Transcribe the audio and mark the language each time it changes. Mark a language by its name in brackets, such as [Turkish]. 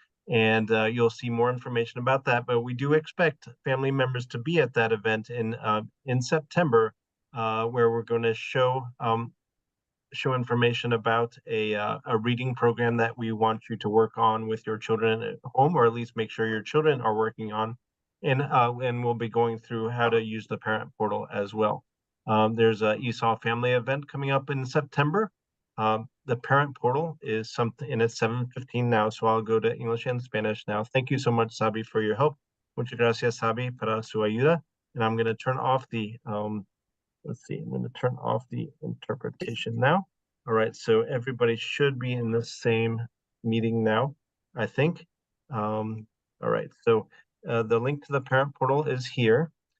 [English] And you'll see more information about that. But we do expect family members to be at that event in September, where we're going to show information about a reading program that we want you to work on with your children at home, or at least make sure your children are working on. And we'll be going through how to use the parent portal as well. There's a ESOL family event coming up in September. The parent portal is something, and it's 7:15 now, so I'll go to English and Spanish now. Thank you so much, Sabi, for your help. [Spanish] Muchas gracias, Sabi, para su ayuda. [English] And I'm going to turn off the let's see, I'm going to turn off the interpretation now. All right, so everybody should be in the same meeting now, I think. All right, so the link to the parent portal is here.